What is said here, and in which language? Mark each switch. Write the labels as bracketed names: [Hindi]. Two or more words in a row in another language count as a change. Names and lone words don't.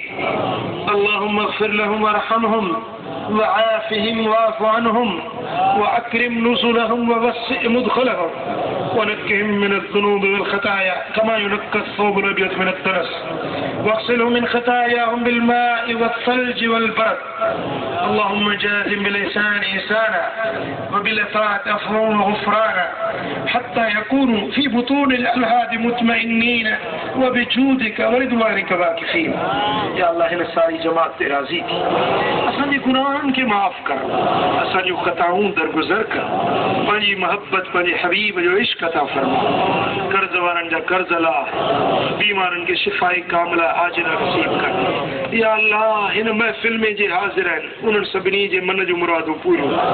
[Arabic] اللهم اغفر لهم وارحمهم وعافهم واعف عنهم وأكرم نزلهم ووسع مدخلهم ونقهم من الذنوب والخطايا كما ينقى الثوب الأبيض من الدنس واغسلهم من خطاياهم بالماء والثلج والبرد اللهم جازم بالإحسان إحسانا وبالإطاعة عفوا وغفرانا حتى يكونوا في بطون الألهاد مطمئنين وبجودك ورضوانك واقفين. [Sindhi] या अल्लाह हिन सारी जमात ते राज़ी थी असांजे गुनाहनि खे माफ़ कर असांजूं ख़ताऊं दरगुज़र कर पंहिंजी मोहब्बत पंहिंजे हबीब जो इश्क अता फरमा कर्ज़ वारनि जा कर्ज़ लाह बीमारनि खे [Arabic] شفاء كاملة عاجلة [Sindhi] नसीब कर या अल्लाह हिन महफ़िल में जे हाज़िर आहिनि उन्हनि सभिनी जे मन जूं मुरादूं पूरियूं